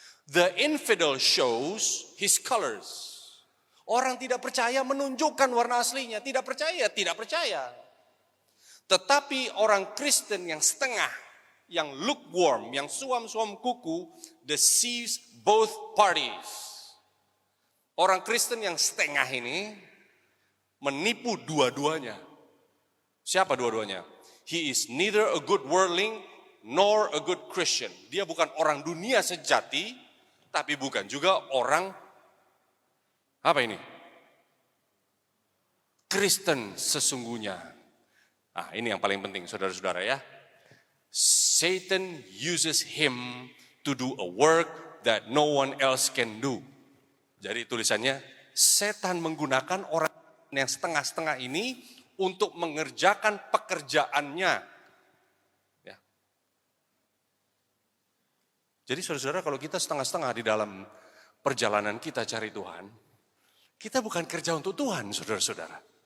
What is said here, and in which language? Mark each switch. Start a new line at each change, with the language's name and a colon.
English: The infidel shows his colors.
Indonesian: Orang tidak percaya menunjukkan warna aslinya, tidak percaya. Tetapi orang Kristen yang setengah, yang lukewarm, yang suam-suam kuku,
English: deceives both parties.
Indonesian: Orang Kristen yang setengah ini menipu dua-duanya. Siapa dua-duanya?
English: He is neither a good worldling nor a good Christian.
Indonesian: Dia bukan orang dunia sejati, tapi bukan juga orang apa ini? Kristen sesungguhnya. Nah, ini yang paling penting saudara-saudara ya.
English: Satan uses him to do a work that no one else can do.
Indonesian: Jadi tulisannya, setan menggunakan orang yang setengah-setengah ini untuk mengerjakan pekerjaannya. Ya. Jadi saudara-saudara, kalau kita setengah-setengah di dalam perjalanan kita cari Tuhan, kita bukan kerja untuk Tuhan, saudara-saudara.